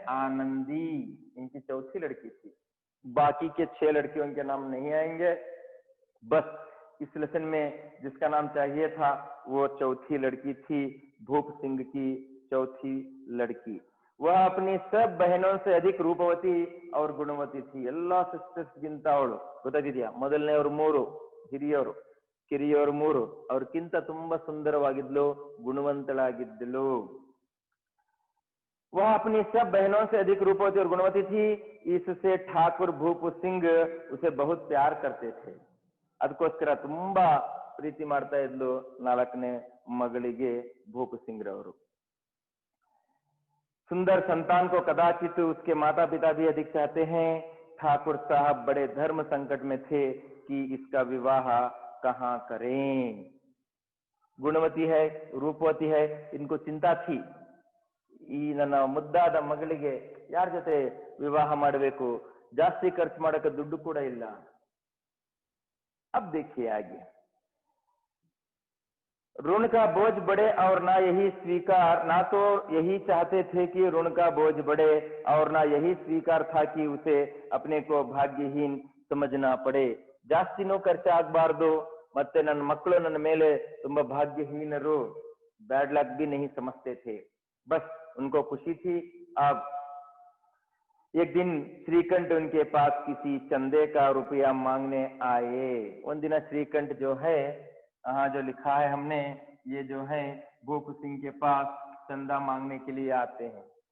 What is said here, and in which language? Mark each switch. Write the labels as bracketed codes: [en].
[hi] आनंदी, इनकी चौथी लड़की थी। बाकी के 6 लड़कियों के नाम नहीं आएंगे। बस इस लेसन में जिसका नाम चाहिए था वो चौथी लड़की थी, भूप सिंह की चौथी लड़की। वह अपनी सब बहनों से अधिक रूपवती और गुणवती थी। [kn] ಎಲ್ಲ ಸಿಸ್ಟರ್ಸ್ ಗಿಂತ ಅವಳು ಗೊತ್ತಾಗಿದೆಯಾ? ಮೊದಲನೆಯವರು 3 ಹಿರಿಯರು, ಕಿರಿಯವರು 3, ಅವ್ರಕ್ಕಿಂತ ತುಂಬಾ ಸುಂದರವಾಗಿದ್ಲು, ಗುಣವಂತಳಾಗಿದ್ದಳು। [hi] वह अपनी सब बहनों से अधिक रूपवती और गुणवती थी। इससे ठाकुर भूप सिंह उसे बहुत प्यार करते थे। [kn] ಅದಕ್ಕೋಸ್ಕರ ತುಂಬಾ ಪ್ರೀತಿ ಮಾಡ್ತಾ ಇದ್ಲು 4ನೇ ಮಗಳಿಗೆ भूप सिंह रವರು। [hi] सुंदर संतान को कदाचित उसके माता पिता भी अधिक चाहते हैं। ठाकुर साहब बड़े धर्म संकट में थे कि इसका विवाह कहाँ करें। गुणवती है, रूपवती है, इनको चिंता थी [kn] ಈ ನನ್ನ ಮುದ್ದಾದ ಮಗಳಿಗೆ ಯಾರ ಜೊತೆ ವಿವಾಹ ಮಾಡಬೇಕು, ಜಾಸ್ತಿ ಖರ್ಚು ಮಾಡಕ್ಕೆ ದುಡ್ಡು ಕೂಡ ಇಲ್ಲ। [hi] अब देखिए आगे, ऋण का बोझ बढ़े और ना यही स्वीकार, ना तो यही चाहते थे कि ऋण का बोझ बढ़े और ना यही स्वीकार था कि उसे अपने को भाग्यहीन समझना पड़े। [kn] ಜಾಸ್ತಿನೂ ಖರ್ಚಾಗಬಾರ್ದು, ಮತ್ತೆ ನನ್ನ ಮಕ್ಕಳು ನನ್ನ ಮೇಲೆ ತುಂಬಾ ಭಾಗ್ಯಹೀನರು, [hi] बैड लक भी नहीं समझते थे। बस उनको खुशी थी। अब एक दिन श्रीकंठ उनके पास किसी चंदे का रुपया मांगने आए। उन दिन श्रीकंठ जो है, यहाँ जो लिखा है हमने, ये जो है भूप सिंह के पास चंदा मांगने के लिए आते हैं।